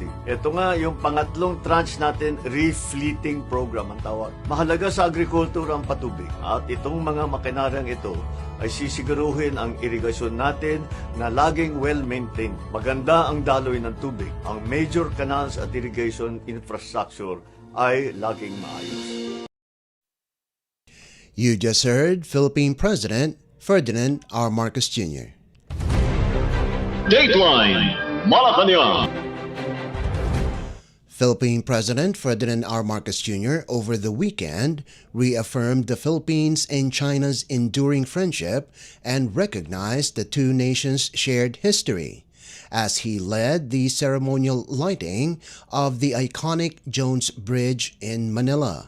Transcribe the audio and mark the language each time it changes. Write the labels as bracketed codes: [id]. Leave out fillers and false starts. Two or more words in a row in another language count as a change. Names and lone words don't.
[tl] Ito nga yung pangatlong tranche natin, [en] refleeting program [tl] ang tawag. Mahalaga sa agriculture ang patubig at itong mga makinaryang ito ay sisiguruhin ang irigasyon natin na laging well-maintained. Maganda ang daloy ng tubig. Ang [en] major canals [tl] at [en] irrigation infrastructure [tl] ay laging maayos. [en] You just heard Philippine President Ferdinand R. Marcos Jr. Dateline Malacañang. Philippine President Ferdinand R. Marcos Jr. over the weekend reaffirmed the Philippines and China's enduring friendship and recognized the two nations' shared history as he led the ceremonial lighting of the iconic Jones Bridge in Manila.